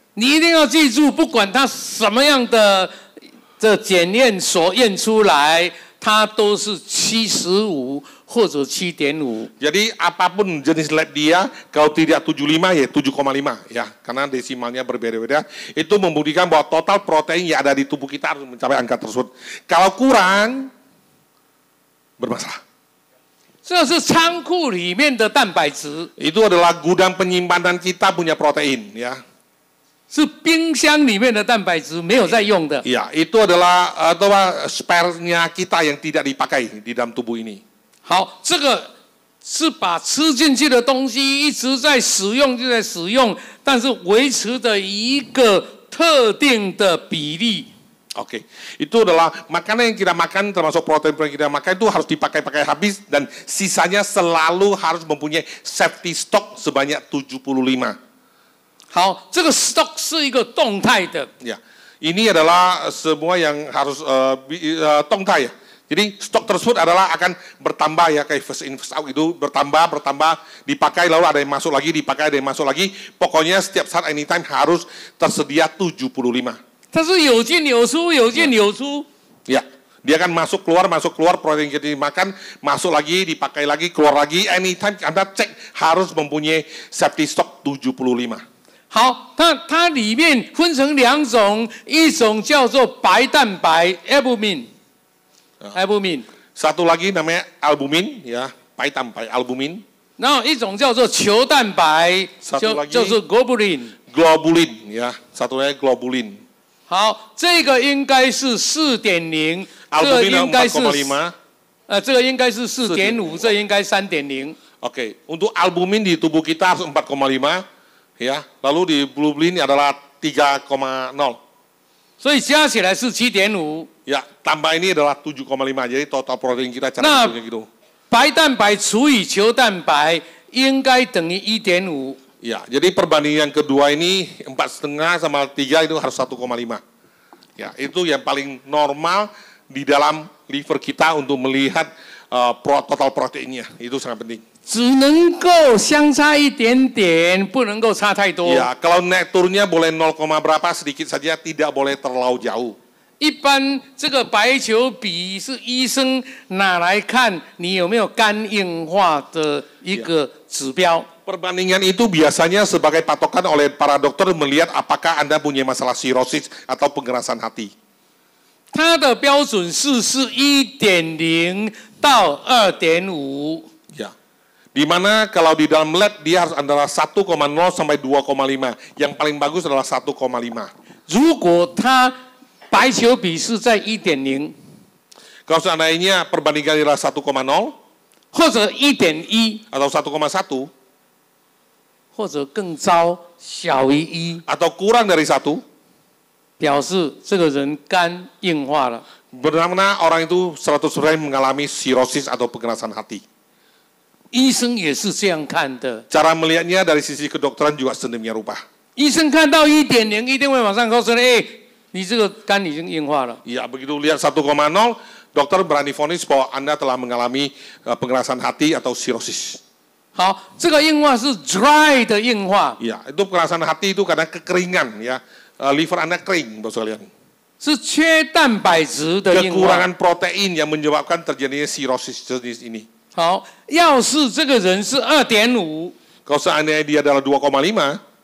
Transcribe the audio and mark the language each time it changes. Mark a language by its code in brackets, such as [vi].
[zh] 你一定要记住，不管它什么样的检验所验出来，它都是75或者7.5。 [id] Jadi apapun jenis lab dia, kalau tidak 75 ya 7,5 ya, karena desimalnya berbeda-beda. Itu membuktikan bahwa total protein yang ada di tubuh kita harus mencapai angka tersebut. Kalau kurang, bermasalah. [zh] 这是仓库里面的蛋白质， [id] Itu adalah gudang penyimpanan kita punya protein ya. [zh] 是冰箱里面的蛋白质没有在用的。 [id] Ya, itu adalah spare-nya kita yang tidak dipakai di dalam tubuh ini. [zh] 好，这个是把吃进去的东西一直在使用，就在使用，但是维持的一个特定的比例。 [id] Oke, itu adalah makanan yang kita makan, termasuk protein yang kita makan itu harus dipakai habis dan sisanya selalu harus mempunyai safety stock sebanyak 75. [zh] 好，这个 stock 是一个动态的。 [id] Ya, ini adalah semua yang harus tongtai ya. Jadi stok tersebut adalah akan bertambah ya, kayak [en] first in first out [id] itu bertambah, dipakai lalu ada yang masuk lagi, dipakai ada yang masuk lagi. Pokoknya setiap saat anytime harus tersedia 75. [zh] 它是有进有出，有进有出。 [id] Ya, dia akan masuk keluar, protein kita dimakan, masuk lagi, dipakai lagi, keluar lagi. Anytime Anda cek harus mempunyai safety stock 75. [zh] 好，它里面分成2种，一种叫做白蛋白 albumin，albumin， [id] Satu lagi namanya albumin, ya, [zh] 白蛋白 [id] albumin. [zh] 然后一种叫做球蛋白，就是 globulin， [id] ya, satu lagi globulin. [zh] 好，这个应该是4.0， 这个应该是这个应该是4.5， 这应该3.0。 [id] Oke, untuk albumin di tubuh kita harus 4,5, ya. Lalu di globulin adalah 3,0. [zh] 所以加起来是7.5。 [id] Ya, tambah ini adalah 7,5. Jadi total protein kita cara gitu. [zh] 白蛋白除以球蛋白应该等于1.5。 [id] Ya, jadi perbandingan kedua ini 4,5 sama 3 itu harus 1,5. Ya, itu yang paling normal di dalam liver kita untuk melihat total proteinnya. Itu sangat penting. [zh] 只能够相差一点点，不能够差太多。 [id] Ya, kalau naik turunnya boleh 0, berapa sedikit saja, tidak boleh terlalu jauh. [zh] 一般这个白球比是医生拿来看你有没有肝硬化的一个指标。 [id] Perbandingan itu biasanya sebagai patokan oleh para dokter melihat apakah Anda punya masalah sirosis atau pengerasan hati. [zh] 它的标准是1.0到2.5。 [id] Ya. Di mana kalau di dalam lab dia harus antara 1,0 sampai 2,5. Yang paling bagus adalah 1,5. [zh] 如果它白球比是在1.0， [id] Kalau seandainya perbandingan adalah 1,0 [zh] 或者1.1， [id] atau 1,1 [zh] 或者更糟小于1， [id] atau kurang dari 1, [zh] 表示这个人肝硬化了。 [id] benar-benar orang itu 100% mengalami sirosis atau pengerasan hati. [zh] 医生也是这样看的。 [id] Cara melihatnya dari sisi kedokteran juga sedemikian rupa. [zh] 医生看到1.0，一定会马上告诉你，你这个肝已经硬化了。 [id] Ya, begitu lihat 1,0, dokter berani vonis bahwa Anda telah mengalami pengerasan hati atau sirosis. [zh] 好，这个硬化是 dry 的硬化， [id] Ya, itu pengerasan hati itu karena kekeringan ya. Liver Anda kering, Bapak sekalian. [zh] 是缺蛋白质的硬化。 [id] Kekurangan protein yang menyebabkan terjadinya sirosis jenis ini. [zh] 好，要是这个人是2.5， [id] Kalau seandainya dia adalah 2,5